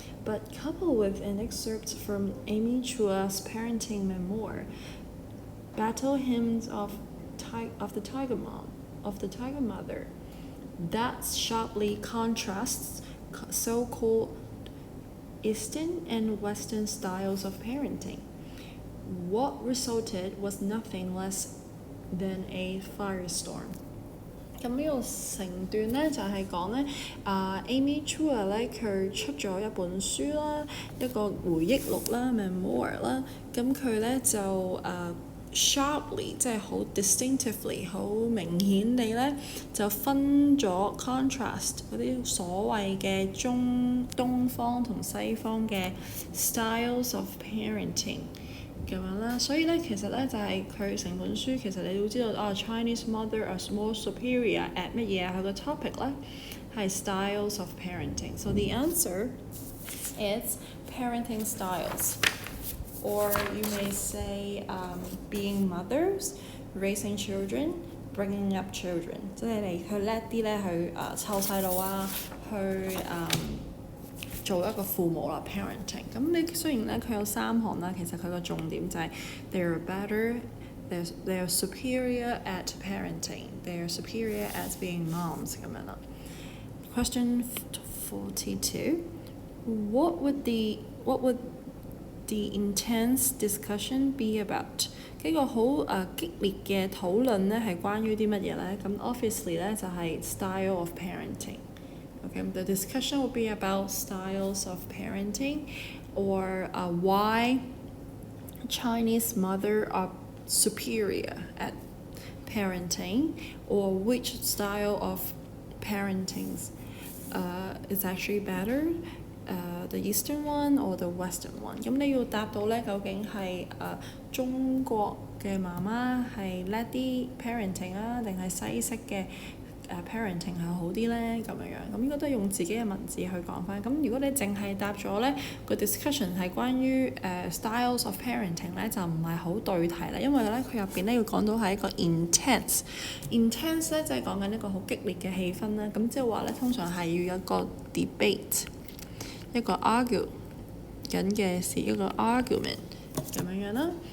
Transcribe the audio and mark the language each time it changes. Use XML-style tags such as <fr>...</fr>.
<en>But coupled with an excerpt from Amy Chua's parenting memoir, Battle Hymns of the Tiger Mother, that sharply contrasts so-called Eastern and Western styles of parenting. What resulted was nothing less than a firestorm.</en> <yue>咁呢個成段咧就係講咧Amy Chua 咧佢出咗一本書啦，一個回憶錄啦 memoir 啦，咁佢咧就sharply 即係好 distinctively 好明顯地咧就分咗 contrast 嗰啲所謂嘅東方同西方嘅 styles of parenting。咁樣啦，所以咧其實咧就係佢成本書其實你都知道</yue> <en>Chinese mother are more superior at</en> <yue>乜嘢佢個 topic 咧係 styles of parenting.</yue> <en>So the answer is parenting styles, or you may say being mothers, raising children, bringing up children.</en> <yue>即係你去叻啲咧去湊細路啊，去做一個父母啦 parenting。咁你雖然咧佢有3項啦，其實佢個重點就係</yue> <en>they are better, they are superior at parenting, they are superior at being moms</en> <yue>咁樣啦。</yue> <en>Question 42. What would the intense discussion be about?</en> <yue>呢個好激烈嘅討論咧係關於啲乜嘢咧？</yue> <en>咁 obviously</en> <yue>咧就係</yue> <en>style of parenting。 Okay, the discussion will be about styles of parenting, or why Chinese mothers are superior at parenting, or which style of parenting is actually better, the Eastern one or the Western one.</en> <yue>咁你要答到咧，究竟係中國嘅媽媽係叻啲 parenting 啊，定係西式嘅parenting 係好啲咧咁樣，咁應該都係用自己嘅文字去講翻。咁如果你淨係答咗咧個 discussion 係關於styles of parenting 咧，就唔係好對題啦，因為咧佢入邊咧要講到係一個 intense 咧就係講緊一個好激烈嘅氣氛啦。咁即係話咧通常係要有一個 debate， 一個 argue 緊嘅事，一個 argument 咁樣啦。</yue>